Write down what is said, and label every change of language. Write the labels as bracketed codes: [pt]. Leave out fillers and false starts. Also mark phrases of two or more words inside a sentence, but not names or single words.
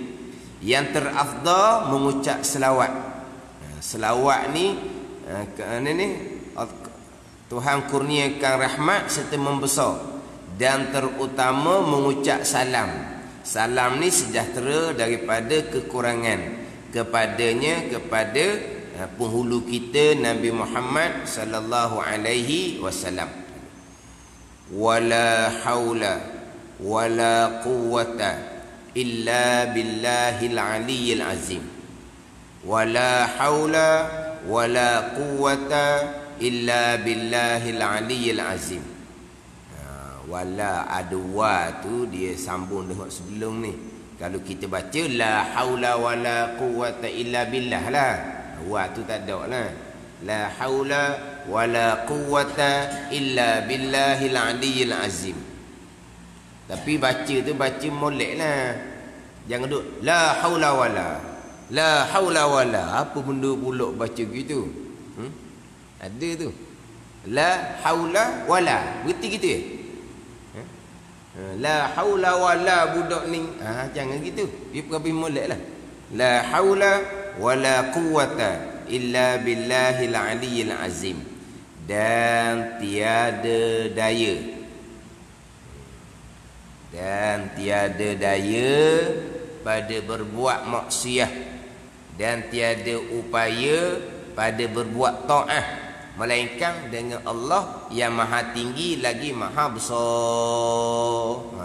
[ms] Yang terafdal mengucap selawat. Selawat ni Tuhan kurniakan rahmat serta membesar, dan terutama mengucap salam. Salam ni sejahtera daripada kekurangan kepadanya, kepada penghulu kita Nabi Muhammad sallallahu alaihi wasallam. [ar] ولا حول ولا قوة إلا بالله العلي العظيم. ولا حول ولا قوة إلا بالله العلي العظيم. ولا عدوى [ms] tu dia sambung dengan sebelum ni. Kalau kita baca [ar] لا حول ولا قوة إلا بالله [ms] lah, wa tu tak ada lah. [ar] لا حول ولا قوة إلا بالله العلي العظيم. [ms] Tapi baca tu baca molek lah. Jangan duk [ar] لا حول ولا, لا حول ولا. [ms] Apa benda pula baca gitu? Ada tu. [ar] لا حول ولا. [ms] Berarti gitu ya? [ar] لا حول ولا [ms] budak ni. Jangan gitu. Dia pergi molek lah. [ar] لا حول ولا قوة إلا بالله العلي العظيم. [ms] Dan tiada daya, dan tiada daya pada berbuat maksiat, dan tiada upaya pada berbuat taat, melainkan dengan Allah yang maha tinggi lagi maha besar.